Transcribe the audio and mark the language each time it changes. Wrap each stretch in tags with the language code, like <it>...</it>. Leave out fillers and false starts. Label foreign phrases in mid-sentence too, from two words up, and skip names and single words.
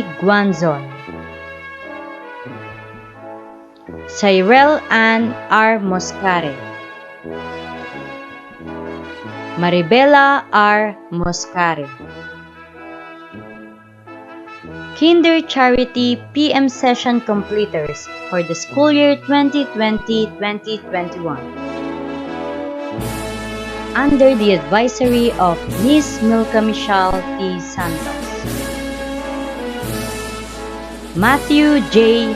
<en>Guanzon, Cyril Ann R. Moscare, Maribela R. Moscare. Kinder Charity PM Session Completers for the school year 2020-2021. Under the advisory of Ms. Milka Michelle T. Santos. Matthew J.</en>